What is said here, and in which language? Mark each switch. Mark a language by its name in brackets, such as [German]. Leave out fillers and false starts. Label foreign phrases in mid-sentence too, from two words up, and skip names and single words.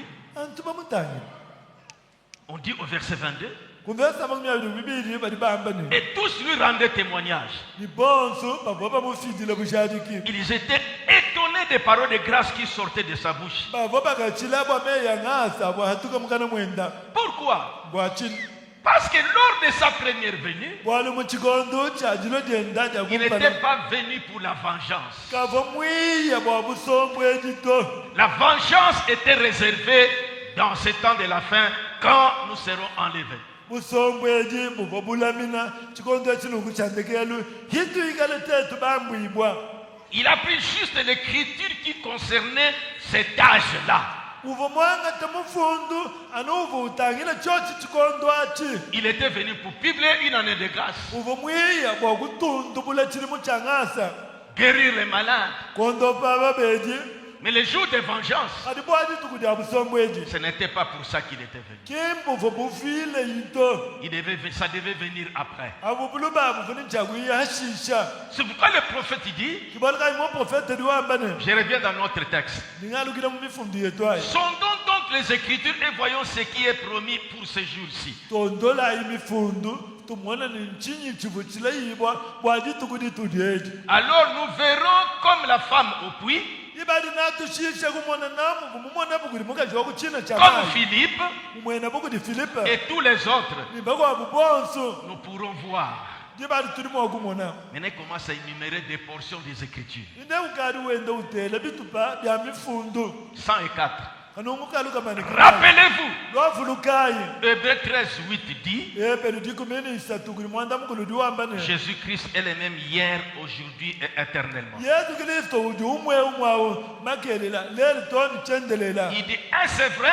[Kanyok] antu bamutangi [French] On dit au verset 22. [Kanyok] kuvesa makumyabili bibili bali bambani [French] Et tous lui rendaient témoignage. [Kanyok] ni bonso bavo bamufidile bushadiki [French] Ils étaient étonnés des paroles de grâce qui sortaient de sa bouche. [Kanyok] bavo bakachila bwameya ng'asa bwahatuka mukana mwenda [French] Pourquoi? [Kanyok] bwachini [French] Parce que lors de sa première venue, [Kanyok] bwali muchikondo cha jilo dyenda [French] il [Kanyok] jakumpana [French] n'était pas venu pour la vengeance. [Kanyok] kavo mwiya bwa busombweji to [French] La vengeance était réservée dans ce temps de la fin quand nous serons enlevés. [Kanyok] busombweji buvo bulamina chikondo chinungu chandekelu hituyikale tetu bambwibwa [French] Il a pris juste l'écriture qui concernait cet âge-là. [Kanyok] uvo mwanga temufundu anuvo utangile chochi chikondo achi [French] Il était venu pour publier une année de grâce, [Kanyok] uvo mwiya bwa kutundubula chilimu cha ng'asa [French] guérir les malades. [Kanyok] kondo pa babeji [French] Mais le jour de vengeance, [Kanyok] adi bwaji tuku dia busombweji [French] ce n'était pas pour ça qu'il était venu. [Kanyok] kimbuvo bufile yito [French] Ça devait venir après. [Kanyok] avo buluba bufuni nchakuiya hashisha [French] C'est pourquoi le prophète dit, [Kanyok] kibalika imo profete liwambane [French] je reviens dans notre texte, [Kanyok] ningalukile mumifundu yetu ayi [French] sondons donc les Écritures et voyons ce qui est promis pour ce jour-ci. [Kanyok] tondola imifundu tumwona ni nchinyi chivu chilayibwa bwaji tuku ditudyeji [French] Alors nous verrons comme la femme au puits, [Kanyok] ibali natushishe kumwona namu kumumwona bukuli mukaji wakuchina cha [French] comme [Kanyok] mayi Philippe kumwena bukuli filipe [French] et tous les autres, [Kanyok] nimbakwa bubonso [French] nous pourrons voir. [Kanyok] ndibali tulimo wakumwona [French] Maintenant, il commence à énumérer des portions des Écritures. [Kanyok] ine ukali wenda utele bitupa bya mifundu [French] 104. Rappelez-vous, Hébreux 13:8 dit, Jésus-Christ est le même hier, aujourd'hui et éternellement. Il dit, c'est vrai.